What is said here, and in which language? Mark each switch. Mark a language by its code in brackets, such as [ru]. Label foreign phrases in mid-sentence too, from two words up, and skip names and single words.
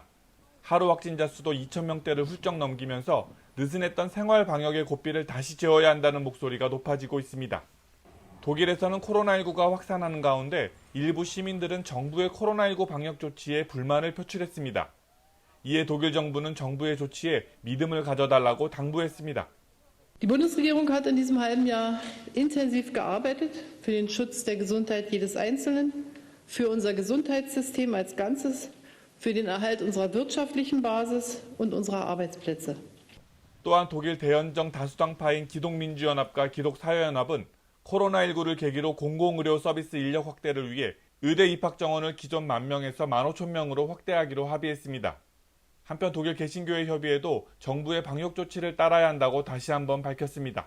[ko] 하루 확진자 수도 2,000명대를 훌쩍 넘기면서 느슨했던 생활 방역의 고삐를 다시 재어야 한다는 목소리가 높아지고 있습니다. 독일에서는 코로나19가 확산하는 가운데 일부 시민들은 정부의 코로나19 방역 조치에 불만을 표출했습니다. 이에 독일 정부는 정부의 조치에 믿음을 가져달라고 당부했습니다. [de] Die Bundesregierung hat in diesem halben Jahr intensiv gearbeitet für den Schutz der Gesundheit jedes Einzelnen, für unser Gesundheitssystem als Ganzes, für den Erhalt unserer wirtschaftlichen Basis und unserer Arbeitsplätze. [ko] 또한 독일 대연정 다수당파인 기독민주연합과 기독사회연합은 코로나19를 계기로 공공의료 서비스 인력 확대를 위해 의대 입학 정원을 기존 10,000명에서 15,000명으로 확대하기로 합의했습니다. 한편 독일 개신교회 협의회도 정부의 방역 조치를 따라야 한다고 다시 한번 밝혔습니다.